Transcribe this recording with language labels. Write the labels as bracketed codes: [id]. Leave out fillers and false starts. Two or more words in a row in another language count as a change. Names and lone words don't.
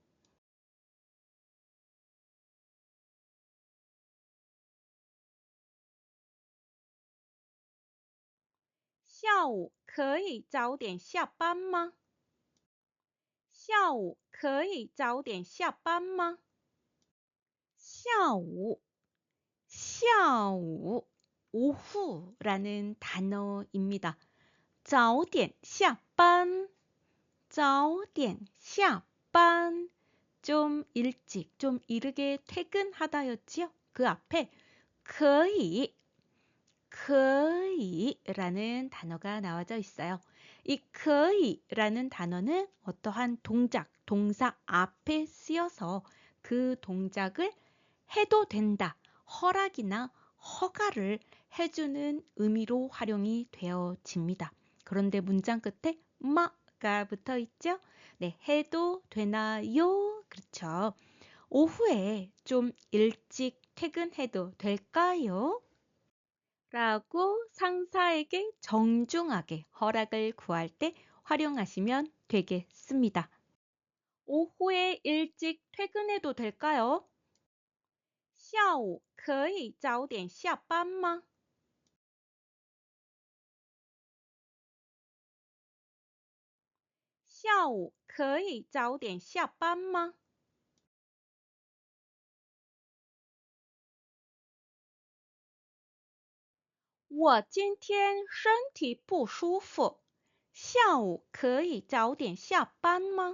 [zh] 下午可以早点下班吗？下午可以早点下班吗？下午，下午, [ko] 오후라는 단어입니다. [zh] 早点下班, 早点下班, [ko] 좀 일찍, 좀 이르게 퇴근하다였지요. 그 앞에 [zh] 可以, 可以 [ko] 라는 단어가 나와져 있어요. 이 可以 라는 단어는 어떠한 동작, 동사 앞에 쓰여서 그 동작을 해도 된다, 허락이나 허가를 해주는 의미로 활용이 되어집니다. 그런데 문장 끝에 마가 붙어 있죠? 네, 해도 되나요? 그렇죠. 오후에 좀 일찍 퇴근해도 될까요? 라고 상사에게 정중하게 허락을 구할 때 활용하시면 되겠습니다. 오후에 일찍 퇴근해도 될까요? [zh] 下午可以早点下班吗？下午可以早点下班吗？我今天身体不舒服，下午可以早点下班吗？